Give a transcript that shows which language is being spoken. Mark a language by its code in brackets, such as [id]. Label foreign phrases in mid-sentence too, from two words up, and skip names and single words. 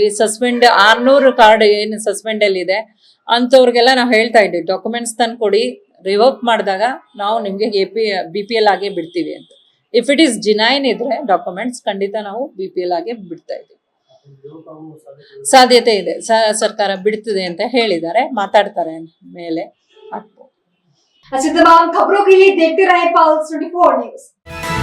[kn] ಸಸ್ಪೆಂಡ್ 600 ಕಾರ್ಡ್ ಏನು ಸಸ್ಪೆಂಡ್ ಅಲ್ಲಿ ಇದೆ ಅಂಥವ್ರಿಗೆಲ್ಲ ನಾವು ಹೇಳ್ತಾ ಇದ್ದೀವಿ, ಡಾಕ್ಯುಮೆಂಟ್ಸ್ ತಂದು ಕೊಡಿ, ರಿವೋಕ್ ಮಾಡಿದಾಗ ನಾವು ನಿಮಗೆ BPL ಆಗೇ ಬಿಡ್ತೀವಿ ಅಂತ. [en] if it is genuine [kn] ಇದ್ರೆ ಡಾಕ್ಯುಮೆಂಟ್ಸ್ ಖಂಡಿತ ನಾವು BPL ಆಗೇ ಬಿಡ್ತಾ ಇದ್ದೀವಿ. ಸಾಧ್ಯತೆ ಇದೆ, ಸರ್ಕಾರ ಬಿಡ್ತಿದೆ ಅಂತ ಹೇಳಿದ್ದಾರೆ, ಮಾತಾಡ್ತಾರೆ ಮೇಲೆ. [hi] अच्छा, तमाम खबरों के लिए देखते रहे पल्स 24 न्यूज।